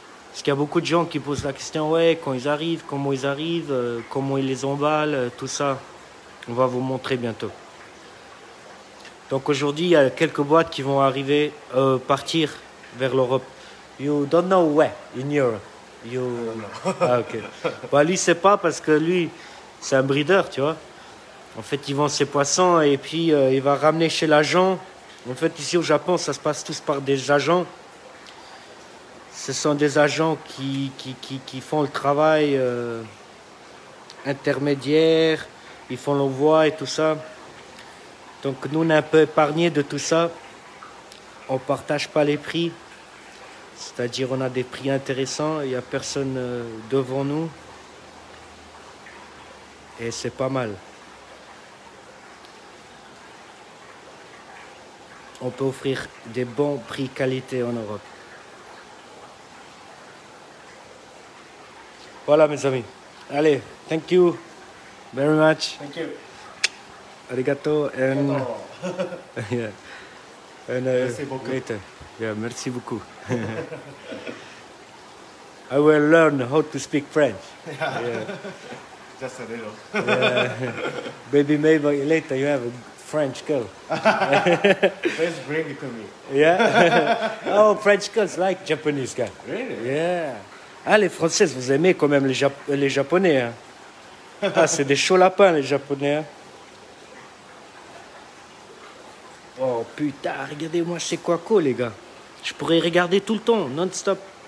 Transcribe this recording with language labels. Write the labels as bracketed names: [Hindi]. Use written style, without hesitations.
[French] Parce qu'il y a beaucoup de gens qui posent la question, ouais, quand ils arrivent, comment ils les emballent, tout ça. On va vous montrer bientôt. Donc aujourd'hui, il y a quelques boîtes qui vont arriver, partir vers l'Europe. [English] You don't know where in Europe. Ah, ok. [French] Bah, lui, c'est pas parce que lui, c'est un breeder, tu vois. En fait, il vend ses poissons et puis il va ramener chez l'agent. En fait, ici au Japon, ça se passe tous par des agents. Ce sont des agents qui font le travail intermédiaire, ils font l'envoi et tout ça. Donc nous, on est un peu épargnés de tout ça. On ne partage pas les prix. C'est-à-dire on a des prix intéressants, il n'y a personne devant nous. Et c'est pas mal. On peut offrir des bons prix qualité en Europe. Voilà mes amis. [English] Allez, thank you very much. Thank you. Arigato and yeah. And [French] Merci beaucoup. [English] later. Yeah, [French] merci beaucoup. [English] I will learn how to speak French. Yeah. Just a little. Yeah. Maybe later you have a French girl. Please bring it to me. Yeah. Oh, French girls like Japanese guys. Really? Yeah. [French] Ah, les Françaises, vous aimez quand même les Japonais. Hein. Ah, c'est des chauds lapins, les Japonais. Hein. Oh putain, regardez-moi c'est quoi les gars. Je pourrais regarder tout le temps, non-stop.